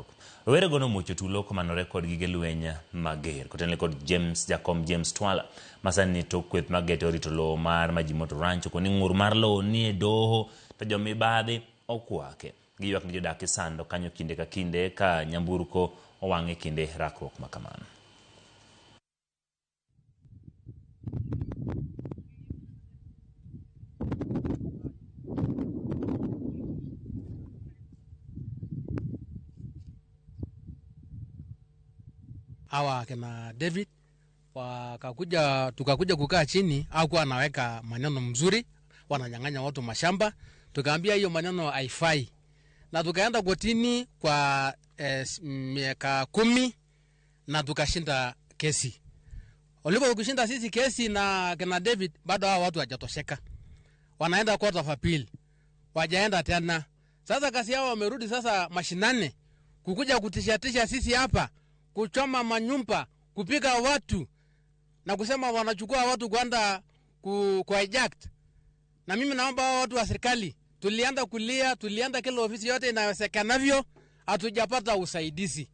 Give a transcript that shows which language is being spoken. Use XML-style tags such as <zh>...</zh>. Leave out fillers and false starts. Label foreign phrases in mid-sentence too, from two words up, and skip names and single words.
<luo>Rowere go nomuocho tulo komanore kod gige lweny mager kotenore kod Jakom James Twala masani to kweth magete orito lowo mar Majimoto Ranch koni ng'ur mar lowo ni e doho to jomibadhi okwake. Giywak ni jodak isando kanyo kinde ka kinde ka nyamburko owang'e kinde rakruok makamano.</luo> <sw>Hawa kina David tukakuja kukaa chini, hakuwa anaweka maneno mzuri, wananyang'anya watu mashamba. Tukaambia hiyo maneno haifai, na tukaenda kotini kwa miaka 10 na tukashinda kesi. Walipo kushinda sisi kesi na kina David, bado hao watu hawajatosheka, wanaenda</sw> <en>court of appeal,</en> <sw>wajaenda tena. Sasa kasi yao wamerudi sasa mashinane kukuja kutishatisha sisi hapa, kuchoma manyumba, kupiga watu na kusema wanachukua watu kwenda hijacked. Na mimi naomba watu wa serikali, tulienda kulia, tulienda kila ofisi yote inayosekanavyo, hatujapata usaidizi.</sw>